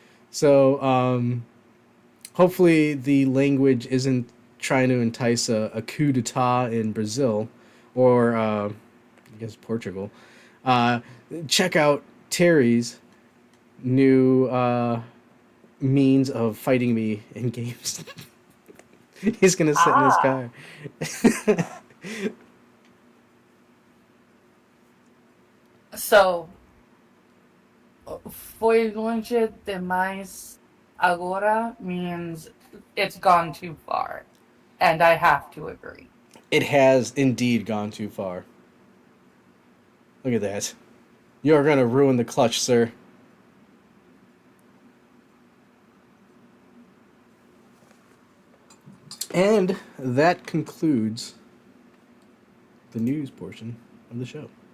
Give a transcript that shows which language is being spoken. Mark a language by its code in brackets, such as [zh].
[en] So, hopefully the language isn't trying to entice a coup d'etat in Brazil or, I guess, Portugal. Check out Terry's new means of fighting me in games. He's going to sit in his car. So, [pt] foi longe demais agora [en] means it's gone too far. And I have to agree. It has indeed gone too far. Look at that. You're going to ruin the clutch, sir. And that concludes the news portion of the show.